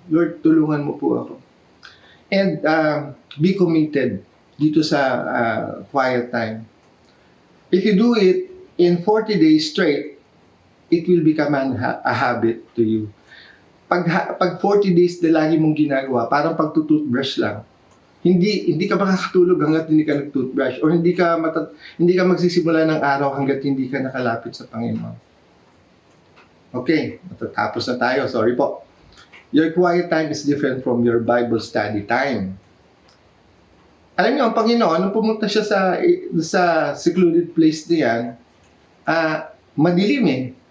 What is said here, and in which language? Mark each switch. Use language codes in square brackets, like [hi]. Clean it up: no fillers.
[tl] Lord, tulungan mo po ako. [en] And be committed [tl] dito sa quiet time. [en] If you do it in 40 days straight, it will become a habit to you. [tl] pag 40 days na lagi mong ginagawa, parang pagtutoothbrush lang. Hindi ka makakatulog hanggat hindi ka nag-toothbrush, or hindi ka magsisimula ng araw hanggat hindi ka nakalapit sa Panginoon. Okay, matatapos na tayo. Sorry po. [en] Your quiet time is different from your Bible study time. [tl] Alam niyo, ang Panginoon, nung pumunta siya sa secluded place niyan, madilim eh.